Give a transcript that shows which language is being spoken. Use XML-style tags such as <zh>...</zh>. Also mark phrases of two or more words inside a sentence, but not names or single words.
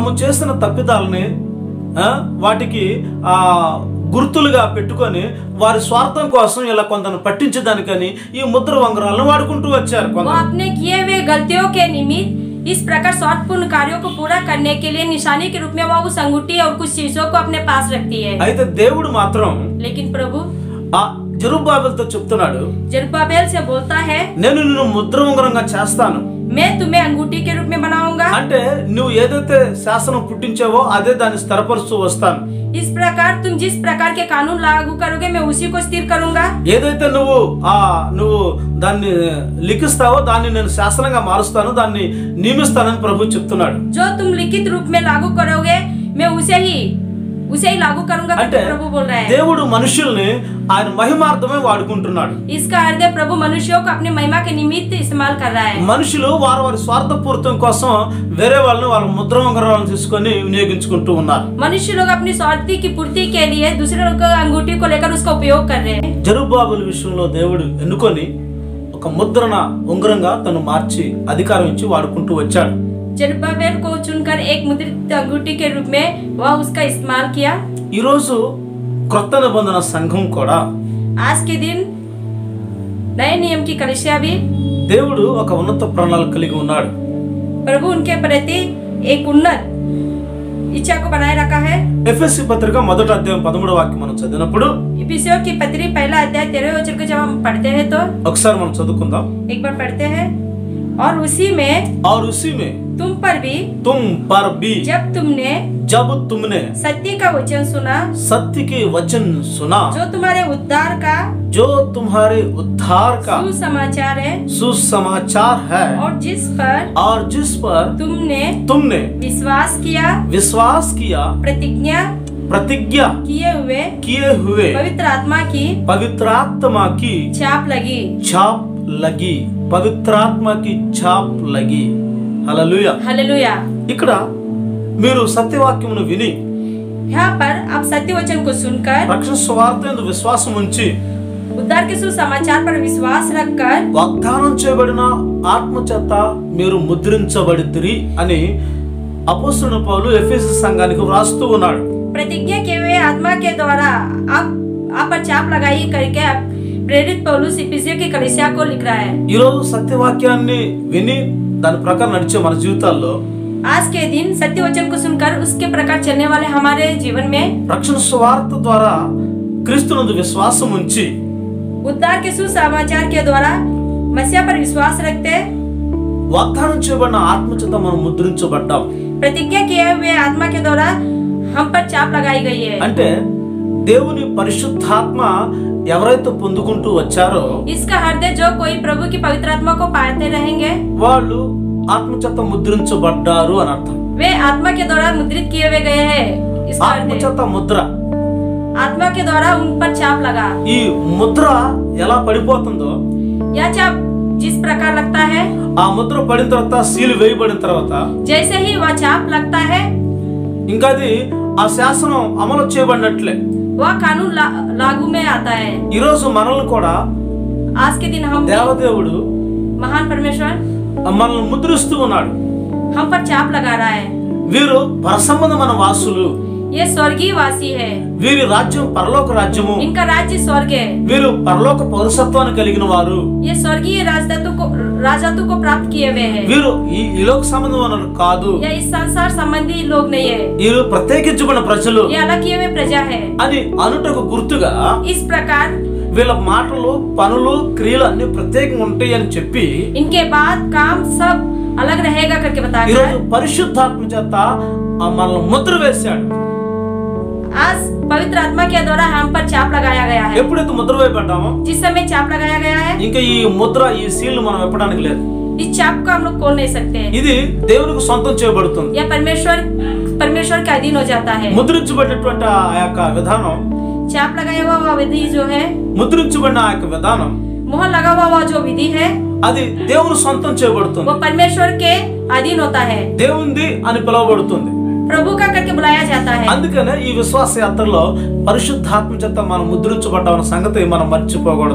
<te>తాము చేసిన తప్పిదాలని వాటికి గుర్తులుగా పెట్టుకొని వారి స్వార్థం కోసం ఇలా కొందరు పట్టించడానికని ఈ ముద్ర ఉంగరాలను వాడుకుంటూ వచ్చారు।</te> <hi>वो अपने किए हुए गलतियों के निमित्त इस प्रकार स्वार्थपूर्ण कार्यों को पूरा करने के लिए निशानी के रूप में वो उस अंगूठी और कुछ चीजों को अपने पास रखती है।</hi> <te>అయితే దేవుడు మాత్రం</te> <hi>लेकिन प्रभु</hi> <te>ఆ జెరుబ్బాబెలుతో చెప్తున్నాడు,</te> <hi>जरुब्बाबेल से बोलता है,</hi> <te>నేను నిన్ను ముద్ర ఉంగరంగా చేస్తాను।</te> <hi>मैं तुम्हें अंगूठी के रूप में बनाऊंगा।</hi> <te>అంటే నువ్వు ఏదైతే శాసనం పుట్టించావో అదే దాన్ని స్థిరపరుస్తూ వస్తాను।</te> <hi>इस प्रकार तुम जिस प्रकार के कानून लागू करोगे मैं उसी को स्थिर करूंगा।</hi> <te>ఏదైతే నువ్వు దాన్ని లిఖిస్తావో దాన్ని నేను శాసనంగా మారుస్తాను, దాన్ని నియమిస్తానని ప్రభు చెప్తున్నాడు।</te> <hi>जो तुम लिखित रूप में लागू करोगे मैं उसे ही लागू करूंगा</hi> <te>అంటే</te> <hi>प्रभु बोल रहा है।</hi> <te>దేవుడు మనుషుల్ని ఆయన మహిమార్థమే వాడుకుంటున్నాడు।</te> <hi>इसका अर्थ है प्रभु मनुष्यों को अपने महिमा के निमित्त इस्तेमाल कर रहा है।</hi> <te>మనుషులు వారి స్వార్థపూరితం కోసం వేరే వాళ్ళని వాళ్ళ ముద్ర ఉంగరాలను తీసుకొని వినియోగించుకుంటూ ఉన్నారు।</te> <hi>मनुष्य लोग अपनी स्वार्थी की पूर्ति के लिए दूसरे लोग का अंगूठी को लेकर उसका उपयोग कर रहे हैं।</hi> <te>జెరుబ్బాబెలు విషయంలో దేవుడు ఎన్నుకొని ఒక ముద్రణ ఉంగరంగా తను మార్చి అధికారం ఇచ్చి వాడుకుంటూ వచ్చాడు।</te> <hi>जरुब्बाबेल को चुनकर एक मुद्रित अंगूठी के रूप में वह उसका इस्तेमाल किया।</hi> <te>ఈ రోజు క్రొత్త నిబంధన సంఘం కూడా</te> <hi>आज के दिन नए नियम की कलीसिया भी</hi> <te>దేవుడు ఒక ఉన్నత ప్రణాళిక కలిగి ఉన్నాడు।</te> <hi>प्रभु उनके प्रति एक उन्नत इच्छा को बनाए रखा है।</hi> <te>ఎఫెసీ పత్రిక మొదటి అధ్యాయం 13వ వాక్యం మనం చదివినప్పుడు</te> <hi>इफिसियों की पत्री पहला अध्याय 13वें वचन को जब हम पढ़ते हैं तो</hi> <te>ఒకసారి మనం చదువుకుందాం।</te> <hi>एक बार पढ़ते हैं, और उसी में तुम पर भी जब तुमने सत्य का वचन सुना, सत्य के वचन सुना, जो तुम्हारे उद्धार का सुसमाचार है, और जिस पर तुमने विश्वास किया, प्रतिज्ञा किए हुए पवित्र आत्मा की छाप लगी, पवित्र आत्मा की छाप लगी।</hi> <te>హల్లెలూయా</te> <hi>हालेलुया।</hi> <te>ఇక్కడ మీరు సత్యవాక్యమును విని</te> <hi>यहाँ पर आप सत्य वचन को सुनकर</hi> <te>రక్షణ సువార్తయందు విశ్వాసం ఉంచి</te> <hi>उद्धार के सुसमाचार पर विश्वास रखकर</hi> <te>వాగ్దానం చేయబడిన ఆత్మ చేత మీరు ముద్రించబడితిరి అని అపోస్తలుడైన పౌలు ఎఫెసీ సంఘానికి వ్రాస్తూ ఉన్నాడు।</te> <hi>प्रतिज्ञा किए हुए आत्मा के द्वारा आप पर छाप लगाई करके प्रेरित पौलुस इफिसियों की कलीसिया को लिख रहा है।</hi> <te>ఈ రోజు సత్యవాక్యాన్ని విని దాని ప్రకారం నడిచే మన జీవితాల్లో</te> <hi>आज के दिन सत्य वचन को सुनकर उसके प्रकार चलने वाले हमारे जीवन में</hi> <te>రక్షణ సువార్త ద్వారా క్రీస్తునందు విశ్వాసం ఉంచి</te> <hi>उद्धार के सुसमाचार के द्वारा मसीह पर विश्वास रखते</hi> <te>వాగ్దానం చేయబడిన ఆత్మ చేత మనం ముద్రించబడ్డాం।</te> <hi>प्रतिज्ञा किए हुए आत्मा के द्वारा हम पर छाप लगाई गई है।</hi> <te>అంటే దేవుని పరిశుద్ధాత్మ ఎవరైతే పొందుకుంటూ వచ్చారో</te> <hi>इसका अर्थ है जो कोई प्रभु की पवित्र आत्मा को पाते रहेंगे</hi> <te>వాళ్ళు ఆత్మ చేత ముద్రించబడ్డారు అని అర్థం।</te> <hi>वे आत्मा के द्वारा मुद्रित किए हुए गए हैं। इसका</hi> <te>ఆత్మ చేత ముద్ర,</te> <hi>आत्मा के द्वारा उन पर छाप लगा।</hi> <te>ఈ ముద్ర ఎలా పడిపోతుందో,</te> <hi>यह छाप जिस प्रकार लगता है,</hi> <te>ఆ ముద్ర పడిన తర్వాత సీలు వేయబడిన తర్వాత</te> <hi>जैसे ही वह छाप लगता है</hi> <te>ఇంకా అది ఆ శాసనం అమలు చేయబడినట్లే</te> <hi>वह कानून लागू में आता है।</hi> <te>ఈ రోజు మనల్ని కూడా</te> <hi>आज के दिन हम</hi> <te>దేవదేవుడు</te> <hi>महान परमेश्वर</hi> <te>మనల్ని ముద్రిస్తూ ఉన్నాడు.</te> <hi>हम पर चाप लगा रहा है।</hi> <te>వీరు పరసంబంధమైన వాసులు,</te> <hi>ये स्वर्गीय वासी है,</hi> <te>వీరి రాజ్యం పరలోక రాజ్యము,</te> <hi>इनका राज्य स्वर्ग है,</hi> <te>వీరు పరలోక పౌరసత్వాన్ని కలిగిన వారు,</te> <hi>ये स्वर्गीय राजत्व को प्राप्त किए हुए हैं।</hi> <te>వీరు ఈ లోక సంబంధమైన కాదు,</te> <hi>ये इस संसार संबंधी लोग नहीं है,</hi> <te>వీరు ప్రత్యేకించబడిన ప్రజలు</te> <hi>ये अलग किए हुए प्रजा है</hi> <te>అని అనుటకు గుర్తుగా</te> <hi>इस प्रकार</hi> <te>వీళ్ళ మాటలు పనులు క్రియలు అన్ని ప్రత్యేకంగా ఉంటాయి అని చెప్పి</te> <hi>इनके बाद काम सब अलग रहेगा करके बताकर</hi> <te>ఈరోజు పరిశుద్ధాత్మ చేత మనల్ని ముద్ర వేశాడు.</te> <hi>आज पवित्र आत्मा के द्वारा हम पर चाप लगाया गया है।</hi> <te>ఎప్పుడైతే ముద్ర వేయబడ్డామో</te> <hi>जिस समय चाप लगाया गया है,</hi> <te>ఇంకా ఈ ముద్ర ఈ సీల్ మనం విప్పడానికి లేదు.</te> <hi>इस चाप को हम लोग खोल नहीं सकते हैं।</hi> <te>ఇది దేవునికి సొంతం చేయబడుతుంది.</te> <hi>यह परमेश्वर के अधीन हो जाता है।</hi> <te>ముద్రించబడినటువంటి ఆ యొక్క విధానం,</te> <hi>चाप लगाया हुआ विधि जो है,</hi> <te>ముద్రించబడిన ఆ యొక్క విధానం</te> <hi>मोहर लगा हुआ जो विधि है,</hi> <te>అది దేవుని సొంతం చేయబడుతుంది.</te> <hi>वो परमेश्वर के अधीन होता है,</hi> <te>దేవుంది అని పిలువబడుతుంది.</te> <hi>प्रभु का करके बुलाया जाता है।</hi> <te>అందుకనే ఈ విశ్వాస యాత్రలో పరిశుద్ధాత్మ చేత మనం ముద్రించబడ్డామన్న సంగతి మనం మర్చిపోకూడదు.</te>